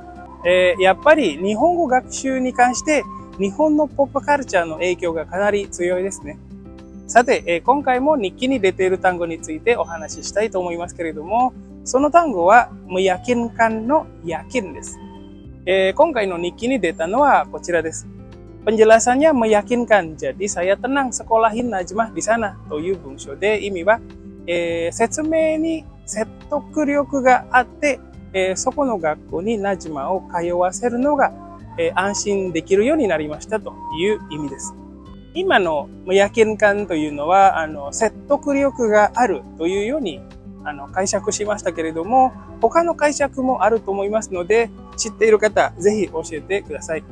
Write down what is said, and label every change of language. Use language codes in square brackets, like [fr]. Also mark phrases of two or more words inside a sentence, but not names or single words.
[ja] やっぱり日本語学習に関して日本のポップカルチャーの影響がかなり強いですね。さて、今回も日記に出ている単語についてお話ししたいと思いますけれども、その単語はmeyakinkanのyakinです。今回の日記に出たのはこちらです。 [id] Penjelasannya meyakinkan, jadi saya tenang sekolahin Najmah di sana [ja] という文章で意味は、説明に説得力があって、そこの学校にナジマを通わせるのが、安心できるようになりましたという意味です。今のmeyakinkanというのは説得力があるというように解釈しましたけれども、他の解釈もあると思いますので、知っている方ぜひ教えてください。